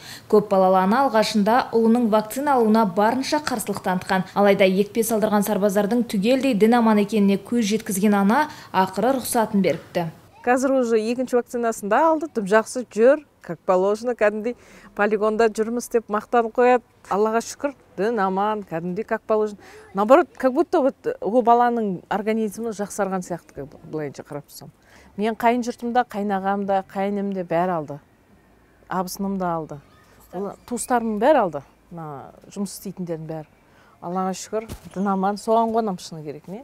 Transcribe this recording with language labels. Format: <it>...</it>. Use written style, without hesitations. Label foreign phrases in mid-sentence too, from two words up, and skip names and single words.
<kk>Көп балалы ана алғашында ұлының вакцина алуына барынша қарсылық танытқан. Алайда екпе салдырған сарбаздардың түгелдей дін аман екеніне көз жеткізген ана ақыры рұқсатын беріпті. Қазір уже екінші вакцинасын да алды, тым жақсы жүр,</kk> <ru>как положено,</ru> <kk>кәдімгідей полигонда жүрміз деп мақтанып қояды. Аллаға шүкір, дін аман, кәдімгідей</kk> <ru>как положено. Наоборот, как будто</ru> <kk>ол баланың организмі жақсарған сияқты, былайынша қарап тұрсам. Мен қайын жұртымда, қайнағамда, қайынымда бәрі алды. Абысыным да алды. Туыстарымның бәрі алды. Жұмыс істейтіндердің бәрі. Аллаға шүкір, дін аман, соған қонам, шыны керек, не?</kk>